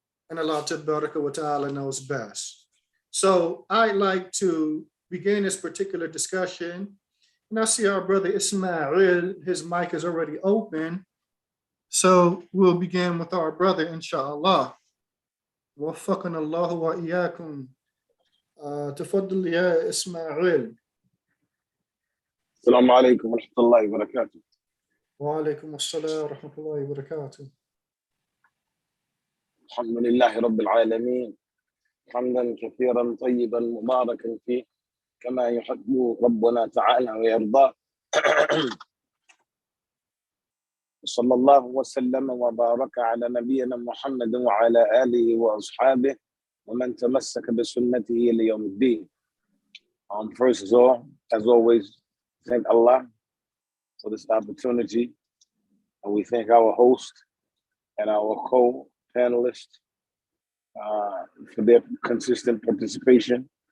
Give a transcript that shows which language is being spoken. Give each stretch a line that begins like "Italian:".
English: And Allah Tabaraka wa Ta'ala knows best. So I'd like to begin this particular discussion. And I see our brother Ismail, his mic is already open. So we'll begin with our brother, inshallah.
Arabic: وفقنا الله وإياكم. تفضل يا إسماعيل. السلام عليكم ورحمة الله وبركاته. وعليكم السلام ورحمة الله وبركاته. الحمد لله رب العالمين حمدا كثيرا طيبا مباركا فيه كما يحب ربنا تعالى ويرضى. صلى الله وسلم وبارك على نبينا محمد وعلى آله وأصحابه ومن تمسك بسنته ليوم الدين.
English: First of all, as always, thank Allah for this opportunity, and we thank our host and our co-panelists for their consistent participation.